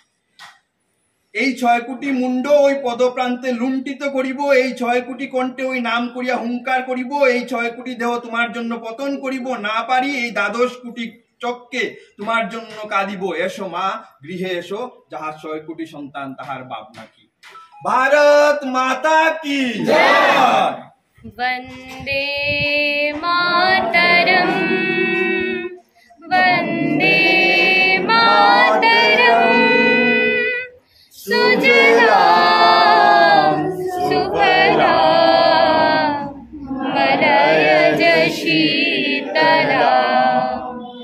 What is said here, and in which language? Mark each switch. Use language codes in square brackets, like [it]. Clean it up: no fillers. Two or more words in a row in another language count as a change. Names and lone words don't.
[bn] এই 6 কোটি মুন্ড ওই পদপ্রান্তে লুণ্ঠিত করিব, এই 6 কোটি কণ্ঠে ওই নাম করিয়া হুঙ্কার করিব, এই 6 কোটি দেহ তোমার জন্য পতন করিব, না পারি এই 12 কোটি চক্কে তোমার জন্য কাঁদিব। এসো মা গৃহে এসো, যাহার 6 কোটি সন্তান তাহার বাপ নাকি। [hi] भारत माता की जय। [sa] वन्दे मातरं वन्दे मातरं सुजलां सुफलां मलयज शीतलां